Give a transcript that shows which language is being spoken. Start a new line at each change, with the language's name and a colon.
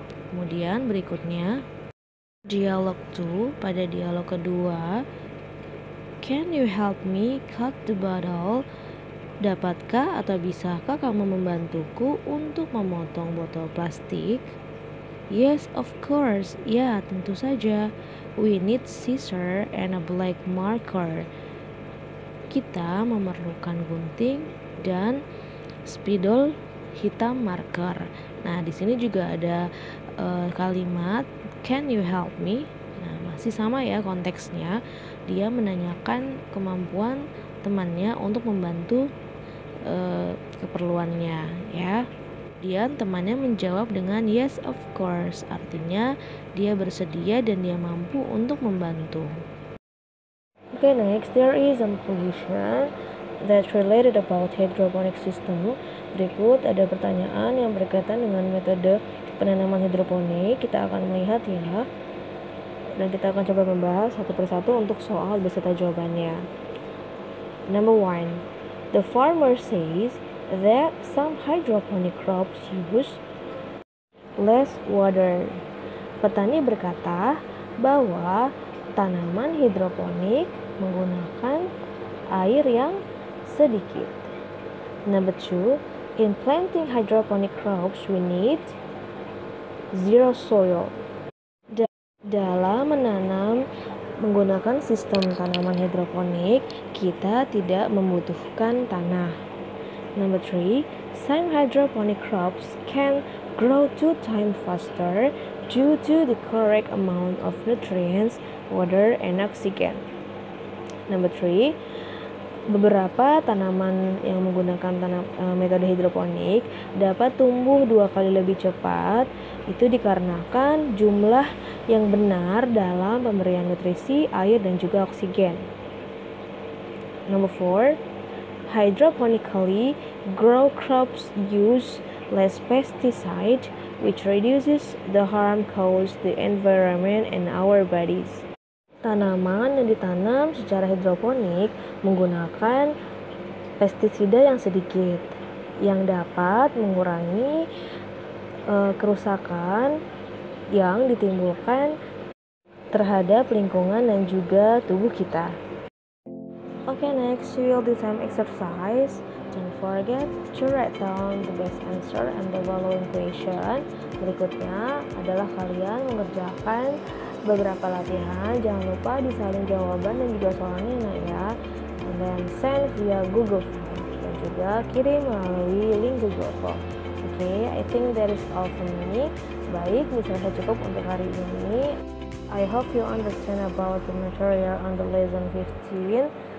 Indonesian: Kemudian berikutnya dialog 2, pada dialog kedua,
English: can you help me cut the bottle?
Indonesian: Dapatkah atau bisakah kamu membantuku untuk memotong botol plastik?
English: Yes, of course.
Indonesian: Ya, tentu saja.
English: We need scissors and a black marker.
Indonesian: Kita memerlukan gunting dan spidol hitam marker. Nah, di sini juga ada kalimat
English: can you help me?
Indonesian: Nah, masih sama ya konteksnya. Dia menanyakan kemampuan temannya untuk membantu keperluannya ya. Kemudian temannya menjawab dengan yes of course, artinya dia bersedia dan dia mampu untuk membantu.
English: Okay, next there is a question that's related about hydroponic system.
Indonesian: Berikut ada pertanyaan yang berkaitan dengan metode penanaman hidroponik. Kita akan melihat ya, dan kita akan coba membahas satu persatu untuk soal beserta jawabannya.
English: Number 1, the farmer says that some hydroponic crops use less water.
Indonesian: Petani berkata bahwa tanaman hidroponik menggunakan air yang sedikit.
English: Number 2, in planting hydroponic crops we need zero soil.
Indonesian: Dalam menanam menggunakan sistem tanaman hidroponik, kita tidak membutuhkan tanah.
English: Number 3, some hydroponic crops can grow 2 times faster due to the correct amount of nutrients, water, and oxygen.
Indonesian: Number 3, beberapa tanaman yang menggunakan metode hidroponik dapat tumbuh 2 kali lebih cepat. Itu dikarenakan jumlah yang benar dalam pemberian nutrisi, air, dan juga oksigen.
English: Number 4, hydroponically grow crops use less pesticide, which reduces the harm caused the environment and our bodies.
Indonesian: Tanaman yang ditanam secara hidroponik menggunakan pestisida yang sedikit, yang dapat mengurangi kerusakan yang ditimbulkan terhadap lingkungan dan juga tubuh kita.
English: Okay, next we will do some exercise. Don't forget to write down the best answer and the following question.
Indonesian: Berikutnya adalah kalian mengerjakan beberapa latihan. Jangan lupa disalin jawaban dan juga soalnya ya.
English: And then send via Google Form
Indonesian: dan juga kirim melalui link Google Form.
English: Okay, I think that is all from me.
Indonesian: Baik, bisa cukup untuk hari ini.
English: I hope you understand about the material on the lesson 15.